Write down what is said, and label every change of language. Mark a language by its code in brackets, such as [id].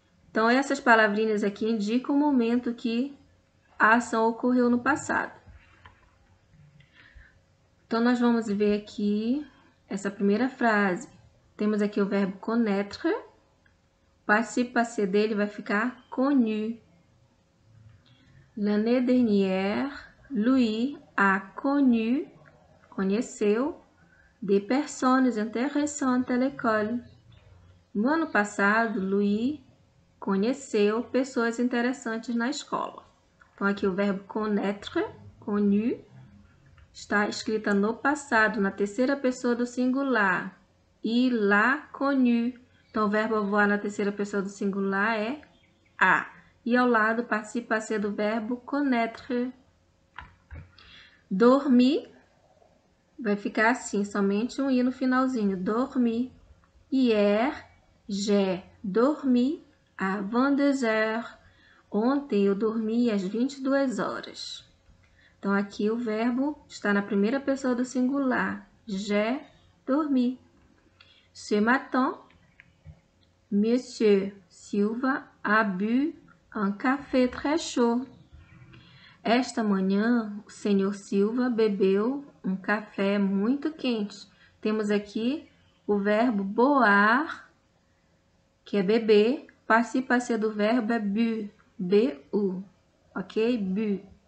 [pt] Então, essas palavrinhas aqui indicam o momento que a ação ocorreu no passado. Então, nós vamos ver aqui essa primeira frase. Temos aqui o verbo connaître. O particípio passé dele vai ficar connu. [fr] L'année dernière, Louis a connu, conheceu, des personnes intéressantes à l'école. [pt] No ano passado, Louis conheceu pessoas interessantes na escola. Então, aqui o verbo connaître, connu, está escrita no passado, na terceira pessoa do singular. [fr] Il a connu. [pt] Então, o verbo avoir na terceira pessoa do singular é a. E ao lado, o particípio passé do verbo connaître. Dormir vai ficar assim, somente um i no finalzinho. Dormir. [fr] Hier, j'ai dormi à 22 heures. [pt] Ontem eu dormi às 22 horas. Então, aqui o verbo está na primeira pessoa do singular. [fr] J'ai dormi. Ce matin, Monsieur Silva a bu un café très chaud. [pt] Esta manhã, o senhor Silva bebeu um café muito quente. Temos aqui o verbo boire, que é beber. O particípio passé do verbo é bu, bu, ok? Bu.